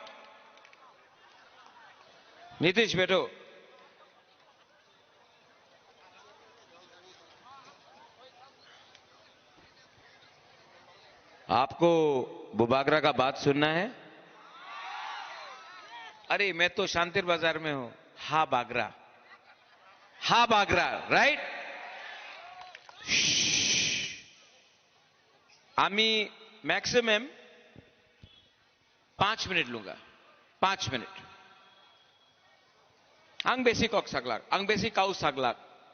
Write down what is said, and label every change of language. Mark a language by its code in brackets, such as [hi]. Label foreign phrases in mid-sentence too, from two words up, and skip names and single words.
[hi] नीतीश बैठो। आपको बुबागरा का बात सुनना है? अरे मैं तो शांतिर बाजार में हूं। हा बागरा, हा बागरा, राइट? आमी मैक्सिमम 5 मिनिट लूंगा, 5 मिनिट। [trp] आंग बेसी कॉक सागलाक, आंग बेसी काउ सागलाक।